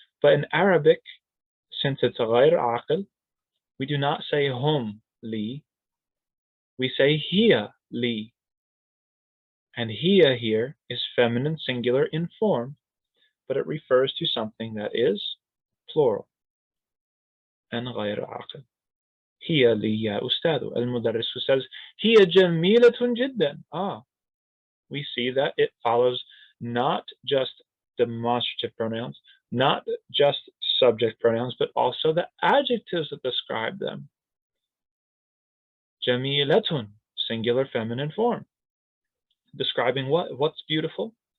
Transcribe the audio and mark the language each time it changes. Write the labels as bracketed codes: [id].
[en] But in Arabic, since it's a غير عاقل, we do not say hum li, we say hiya li. And hiya here is feminine singular in form, but it refers to something that is plural and غير عاقل. [ar] هي لي يا أستاذ. المدرس [en] says [ar] هي جميلة جدا. [en] We see that it follows not just demonstrative pronouns, not just subject pronouns, but also the adjectives that describe them. جميلة, singular feminine form. Describing what? What's beautiful?